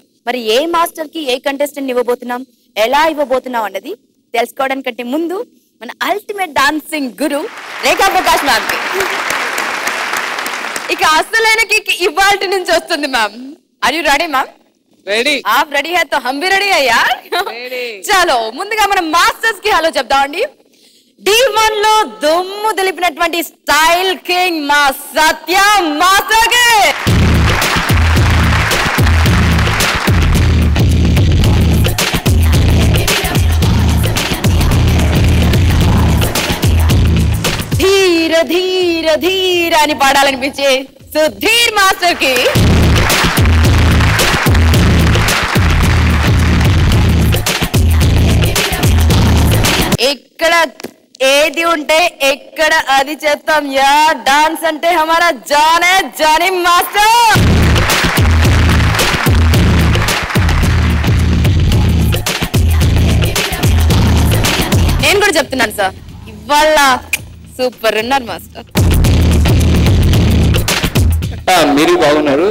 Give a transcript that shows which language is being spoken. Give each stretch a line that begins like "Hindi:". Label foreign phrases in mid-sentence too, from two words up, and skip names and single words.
Telugu: మరి ఏ మాస్టర్ కి ఏ కంటెస్టెంట్ ఇవ్వబోతున్నాం, ఎలా ఇవ్వబోతున్నాం అన్నది తెలుసుకోవడానికంటే ముందు మన
English: ultimate dancing guru
Telugu: రేఖా ప్రకాష్ మ్యామ్ కి ఇక అసలైన కిక్ ఇవాల్టి నుంచి వస్తుంది మ్యామ్.
English: Are you ready ma'am?
Telugu: రెడీ.
Hindi: आप रेडी है तो हम भी रेडी है यार.
Telugu: చలో ముందుగా మనం మాస్టర్స్ కి హలో చెప్దామండి. D1 లో దుమ్ము దులిపినటువంటి
English: style king
Telugu: మా సత్య మాస్టర్ కి ధీర ధీర ధీర అని పాడాలనిపించే సుధీర్ మాస్టర్ కి ఎక్కడ ఏది ఉంటే ఎక్కడ అది చేస్తాం యా. డాన్స్ అంటే
Hindi: हमारा जाने जानी
Telugu: మాస్టర్. నేను కూడా చెప్తున్నాను సార్, ఇవాళ సూపర్ ఉన్నారు మాస్టర్. మీరు బాగున్నారు.